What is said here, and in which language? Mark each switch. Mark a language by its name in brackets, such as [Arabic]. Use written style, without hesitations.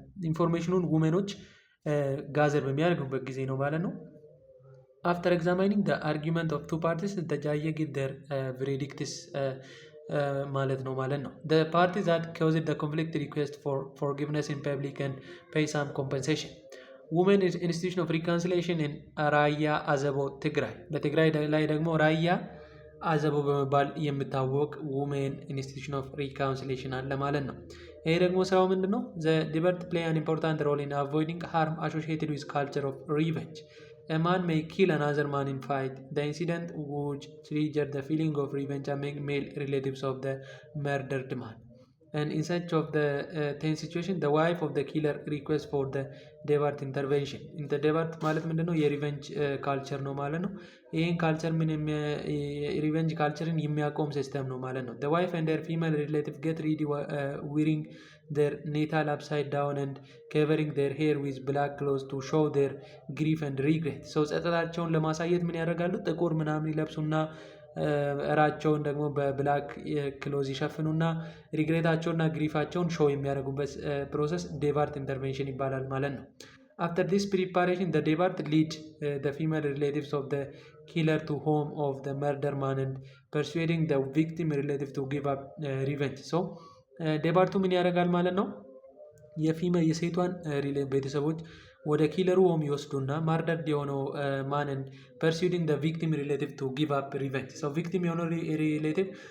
[Amharic] ኢንፎርሜሽኑን ውመኖች ጋዘር በሚያደርጉበት ጊዜ ነው ማለት ነው። [English] After examining the argument of two parties, the judge give their verdicts ማለት ነው። The parties that caused the conflict request for forgiveness in public and pay some compensation. Women Institution of Reconciliation in [Amharic] ራያ አዘቦ ትግራይ። በትግራይ ላይ ደግሞ ራያ አዘቦ በመባል የሚታወቅ ውሜን ኢንስቲትዩሽን ኦፍ ሪካውንሲሌሽን አለ ማለት ነው። ይሄ ደግሞ ስራው ምንድን ነው? [English] The debate play an important role in avoiding harm associated with culture of revenge. A man may kill another man in fight. The incident would trigger the feeling of revenge among male relatives of the murdered man. And in such of the tense situation, the wife of the killer requests for the debate intervention. In the debate [Amharic] ማለት ምንድን ነው? የሪቨንጅ ካልቸር ነው ማለት ነው። [English] ይህን ካልቸር ምን ሪቨንጅ ካልቸርን የሚያቆም ሲስተም ነው ማለት ነው። The wife and her female relative get ready wearing their natal upside down and covering their hair with black clothes to show their grief and regret. [Amharic] ሰው ጸጸታቸውን ለማሳየት ምን ያደርጋሉ? ጥቁር ምናምን ይለብሱና እራቸውን ደግሞ በብላክ ክሎዝ ይሸፍኑና ሪግሬታቸውና ግሪፋቸውን ሾው የሚያደርጉበት ፕሮሰስ ዴባርት ኢንተርቬንሽን ይባላል ማለት ነው። [English] After this preparation, the debate lead the female relatives of the killer to home of the murder man and persuading the victim relative to give up revenge. [Amharic] So ዴባርቱ ምን ያደርጋል ማለት ነው? የሴቷን ቤተሰቦች ወደ ኪለሩ ሆም ይወስዱና ማርደርድ የሆነው ማንን [English] ፐርሱዲንግ ደ ቪክቲም ሪሌቲቭ ቱ ጊቭ አፕ ሪቨንጅ። [Amharic] ሰው ቪክቲም የሆነው ሪሌቲቭ